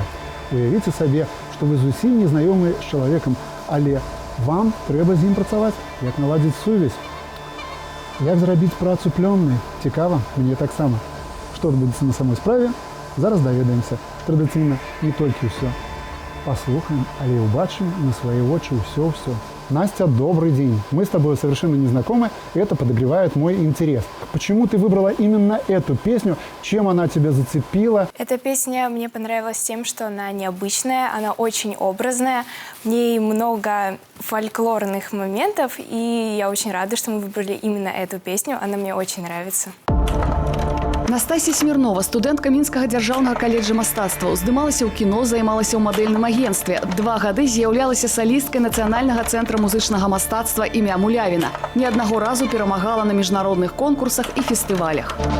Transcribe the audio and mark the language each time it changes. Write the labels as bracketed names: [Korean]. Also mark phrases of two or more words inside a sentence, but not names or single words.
[Belarusian] Уявіце сабе, што вы зусім не знаёмы з чалавекам, але вам трэба з ім працаваць, як наладзіць сувязь. Як зрабіць працу плённай? Цікава, мне таксама. Што адбудзецца на самой справе? Зараз даведаемся. Традыцыйна не толькі ўсё. Паслухаем, але і ўбачым на свае очі ўсё-ўсё. [Russian] Настя, добрый день. Мы с тобой совершенно не знакомы, и это подогревает мой интерес. Почему ты выбрала именно эту песню? Чем она тебя зацепила? Эта песня мне понравилась тем, что она необычная, она очень образная. В ней много фольклорных моментов, и я очень рада, что мы выбрали именно эту песню. Она мне очень нравится. [Belarusian] Настасья Смірнова, студэнтка Мінскага дзяржаўнага каледжа мастацтваў, здымалася ў кіно, займалася ў мадэльным агенцтве. 2 гады з'яўлялася салісткай Нацыянальнага цэнтра музычнага мастацтва імя Мулявіна. Ні аднаго разу перамагала на міжнародных конкурсах і фестывалях.